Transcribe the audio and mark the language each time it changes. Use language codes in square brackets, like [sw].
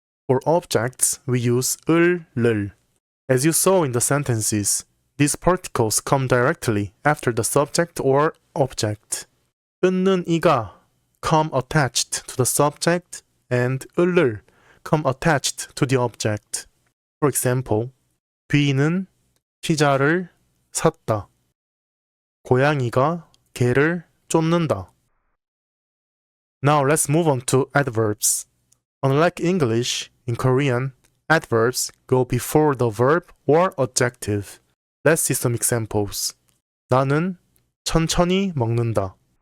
[en] For objects, we use 을, 를. As you saw in the sentences, these particles come directly after the subject or object. 은는 이가 come attached to the subject and 을을 come attached to the object. For example, [ko] 비는 피자를 샀다. 고양이가 개를 쫓는다. [en] Now let's move on to adverbs. Unlike English, in Korean, adverbs go before the verb or adjective. Let's see some examples. [ko] 나는 천천히 먹는다.